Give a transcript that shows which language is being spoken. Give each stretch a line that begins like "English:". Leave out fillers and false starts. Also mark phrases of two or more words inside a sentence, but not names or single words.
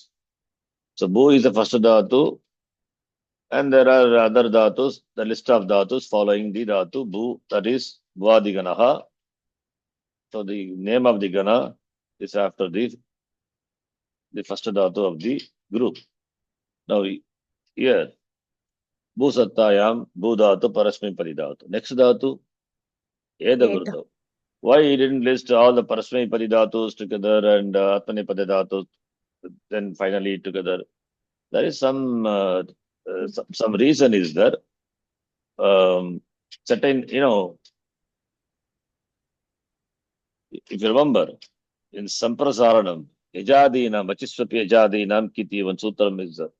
English: So Bhu is the first dhatu, and there are other dhatus, the list of dhatus following the dhatu Bhu, that is
Sanskrit: Vadi ganaha.
English: So the name of the gana is after the first dhatu of the group. Now here,
Sanskrit: Bhu sattayam, Bhu dhatu, parasmipadi dhatu.
English: Next dhatu,
Sanskrit: Eda Vriddho.
English: Why he didn't list all the
Sanskrit: parasmipadi dhatus
English: together and
Sanskrit: atmanipadi dhatus,
English: then finally together? There is some reason is there. Certain, if you remember, in
Sanskrit: Samprasaranam, Yajadinam, Achisvapi Yajadinam Kiti,
English: one sutram is there.